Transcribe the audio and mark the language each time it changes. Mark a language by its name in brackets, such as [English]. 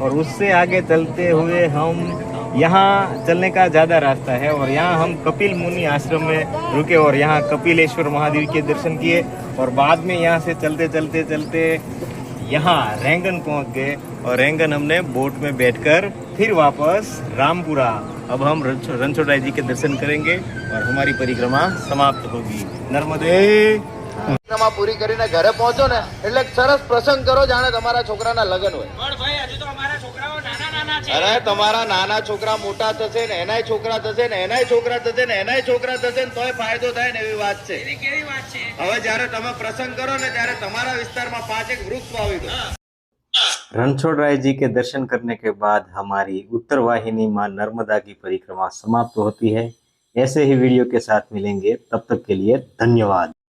[Hindi] और उससे आगे चलते हुए हम यहाँ चलने का ज़्यादा रास्ता है और यहाँ हम कपिल मुनि आश्रम में रुके और यहाँ कपिलेश्वर महादेव के दर्शन किए। और बाद में यहाँ से चलते यहाँ रैंगन पहुँच गए और रैंगन हमने बोट में बैठकर फिर वापस रामपुरा, अब हम रणछोड़राय जी के दर्शन करेंगे और हमारी परिक्रमा समाप्त होगी। नर्मदे। [Gujarati] પરિક્રમા પૂરી કરીને ઘરે પહોંચો ને એટલે એક સરસ પ્રસંગ કરો જાણે તમારા છોકરાના લગ્ન હોય. અરે તમારા નાના છોકરા મોટા થશે ને એનાય છોકરા થશે ને એનાય છોકરા થશે ને એનાય છોકરા થશે ને તોય ફાયદો થાય ને એવી વાત છે. હવે જ્યારે તમે પ્રસંગ કરો ને ત્યારે તમારા વિસ્તારમાં 5 વૃક્ષ વાવી દો. [Hindi] रणछोड़राय जी के दर्शन करने के बाद हमारी उत्तर वाहिनी मां नर्मदा की परिक्रमा समाप्त होती है। ऐसे ही वीडियो के साथ मिलेंगे, तब तक के लिए धन्यवाद।